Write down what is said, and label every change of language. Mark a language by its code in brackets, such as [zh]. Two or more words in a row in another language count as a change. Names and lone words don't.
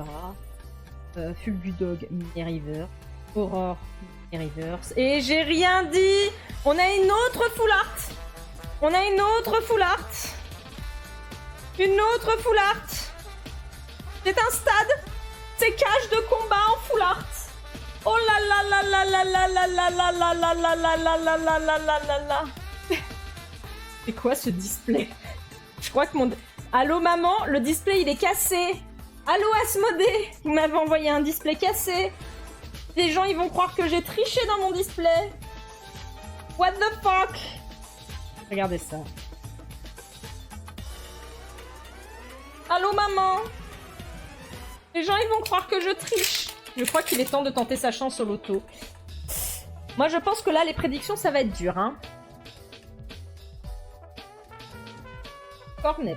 [fr] Fulgudog, Mini-River. Aurore, Mini-Rivers. Et j'ai rien dit. On a une autre [en] full art. [fr] On a une autre [en] full art. [fr] Une autre [en] full art. [fr] C'est un stade. C'est cage de combat en [en] full art. [fr] Oh là là là là là là là là là là là là là là là là là là là. C'est quoi ce display? Je crois que mon... Allô maman, le display il est cassé. Allô Asmodée, vous m'avez envoyé un display cassé. Les gens ils vont croire que j'ai triché dans mon display. [en] What the fuck? [fr] Regardez ça. Allô maman. Les gens ils vont croire que je triche. Je crois qu'il est temps de tenter sa chance au loto. Moi je pense que là les prédictions ça va être dur hein. Cornèbre.